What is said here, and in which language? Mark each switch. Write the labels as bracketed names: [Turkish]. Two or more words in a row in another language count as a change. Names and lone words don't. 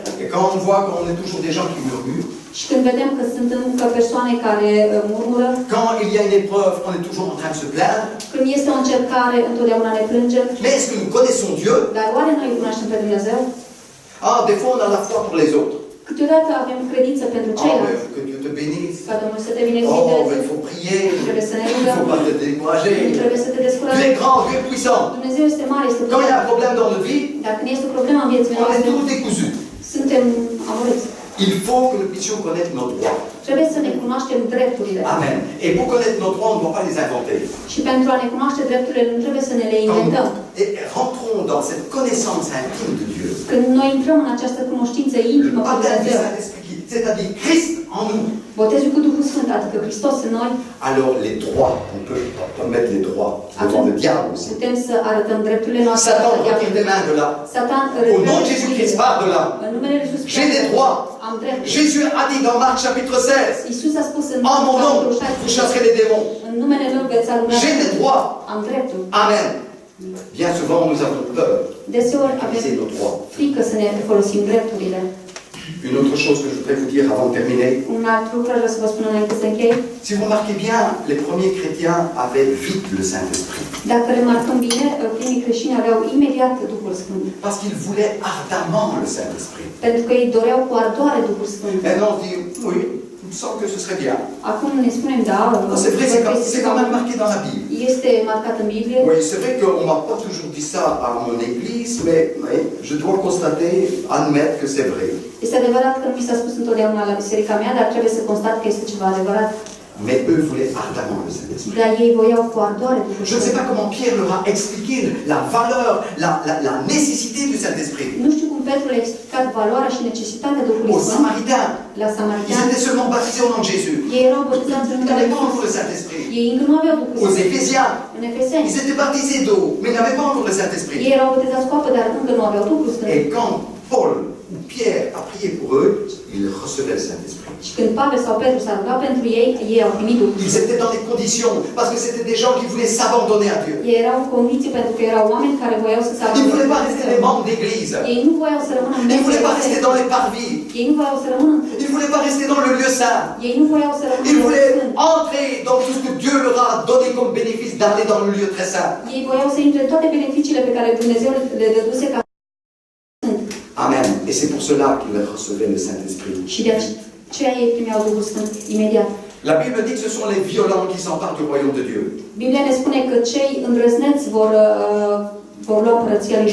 [French] Et quand on voit qu'on est toujours des gens qui murmurent, [Romanian] Și când vedem că sunt încă persoane care murmură, [French] quand il y a une épreuve, on est toujours en train de se plaindre. [Romanian] când este o încercare, întotdeauna ne plângem. [French] Mais est-ce que nous connaissons Dieu? [Romanian] Dar oare noi cunoaștem pe Dumnezeu? [French] Ah, des fois on a la foi pour les autres. [Romanian] Câteodată avem credință pentru [French] Oh, [Romanian] ceilalți. [French] mais que Dieu te bénisse. [Romanian] Ca Domnul să te [French] Oh, mais [Romanian] binecuvinteze. [French] il faut prier. [Romanian] Trebuie să ne [French] Il ne [Romanian] rugăm. [French] faut pas te [Romanian] Nu [French] décourager. [Romanian] trebuie să te [French] Tu [Romanian] descurajezi. [French] es grand, Dieu est puissant. [Romanian] Dumnezeu este mare, este [French] Quand il y a [Romanian] puternic. [French] un problème dans notre vie, [Romanian] Dar când este o problemă în vieții [French] on est [Romanian] noastre, [French] tous décousus. [Romanian] suntem amărâți. [French] Il faut que nous puissions connaître nos droits. [Romanian] Trebuie să ne cunoaștem drepturile. Amen. [French] Et pour connaître nos droits, on ne doit pas les inventer. [Romanian] Și pentru a ne cunoaște drepturile, nu trebuie să ne le inventăm. [French] Et rentrons dans cette connaissance intime de Dieu. [Romanian] Când noi intrăm în această cunoștință [French] Le [Romanian] intimă cu [French] baptême du [Romanian] Dumnezeu, [French] Saint-Esprit, c'est-à-dire Christ en nous. [Romanian] botezul cu Duhul Sfânt, adică Hristos în noi, [French] Alors les droits, on peut mettre les droits devant le diable aussi. [Romanian] putem să arătăm drepturile noastre. [French] Satan, retire tes mains de là. [Romanian] Satan, [French] Au nom de Jésus-Christ, pars de là. [Romanian] în numele Lui Iisus [French] J'ai des droits. [Romanian] am drepturi. [French] Jésus a dit dans Marc chapitre 16, [Romanian] Iisus a spus în [French] en mon nom, [Romanian] capitolul [French] vous [Romanian] 16, [French] chasserez les démons. [Romanian] în numele Meu veți alunga. [French] J'ai des droits. [Romanian] Am drepturi. Amen. [French] Bien souvent, nous avons peur [Romanian] Deseori [French] d'utiliser [Romanian] avem [French] nos droits. [Romanian] frică să ne folosim drepturile. [French] Une autre chose que je voudrais vous dire avant de terminer, [Romanian] Un alt lucru aș vrea să vă spun înainte să închei. [French] si vous remarquez bien, les premiers chrétiens avaient vite le Saint-Esprit. [Romanian] Dacă remarcăm bine, primii creștini aveau imediat Duhul Sfânt. [French] Parce qu'ils voulaient ardemment le Saint-Esprit. [Romanian] Pentru că ei doreau cu ardoare Duhul Sfânt. [French] Maintenant, on dit, oui, il me semble que ce serait bien. [Romanian] Acum ne spunem, da, [French] C'est vrai, c'est quand même marqué dans la Bible. [Romanian] este marcat în Biblie. [French] Oui, c'est vrai qu'on ne m'a pas toujours dit ça à mon église, mais je dois constater, admettre que c'est vrai. [Romanian] Este adevărat că nu mi s-a spus întotdeauna la biserica mea, dar trebuie să constat că este ceva adevărat. [French] Mais eux voulaient ardemment le Saint-Esprit. [Romanian] Dar ei voiau cu ardoare Duhul [French] Je ne sais [Romanian] Sfânt. [French] pas comment Pierre leur a expliqué la valeur, la nécessité du Saint-Esprit. [Romanian] Nu știu cum Petru le-a explicat valoarea și necesitatea Duhului [French] Aux [Romanian] Sfânt [French] Samaritains, [Romanian] la [French] ils [Romanian] Samariteani. [French] étaient seulement baptisés au nom de Jésus. [Romanian] Ei erau botezați în [French] Ils [Romanian] numele [French] n'avaient [Romanian] Lui [French] pas encore le [Romanian] Iisus. [French] Saint-Esprit. [Romanian] Ei încă nu aveau Duhul [French] Aux [Romanian] Sfânt. [French] Éphésiens, [Romanian] În Efeseni, [French] ils étaient baptisés d'eau, mais ils n'avaient pas encore le Saint-Esprit. [Romanian] ei erau botezați cu apă, dar încă nu aveau Duhul Sfânt. [French] Et quand Paul ou Pierre a prié pour eux, ils recevaient le Saint-Esprit. [Romanian] Și când Pavel sau Petru s-a rugat pentru ei, ei au primit Duhul [French] Ils [Romanian] Sfânt. [French] étaient dans des conditions, parce que c'était des gens qui voulaient s'abandonner à Dieu. [Romanian] Ei erau în condiții pentru că erau oameni care voiau să se [French] Ils ne voulaient pas [Romanian] abandoneze. [French] rester des membres d'église. [Romanian] Ei nu voiau să rămână în [French] Ils ne voulaient pas [Romanian] biserică. [French] rester dans les parvis. [Romanian] Ei nu voiau să rămână în [French] Ils ne voulaient pas rester dans le lieu saint. [Romanian] Ei nu voiau să rămână [French] Ils [Romanian] în [French] voulaient [Romanian] Sfânt. [French] entrer dans tout ce que Dieu leur a donné comme bénéfice d'aller dans le lieu très saint. [Romanian] Ei voiau să intre în toate beneficiile pe care Dumnezeu le dăduse ca Sfânt. Amen. [French] Et c'est pour cela qu'ils recevaient le Saint-Esprit. [Romanian] Și de aceea ei primeau Duhul Sfânt imediat. [French] La Bible dit que ce sont les violents qui s'emparent du royaume de Dieu. [Romanian] Biblia ne spune că cei îndrăzneți vor lua împărăția lui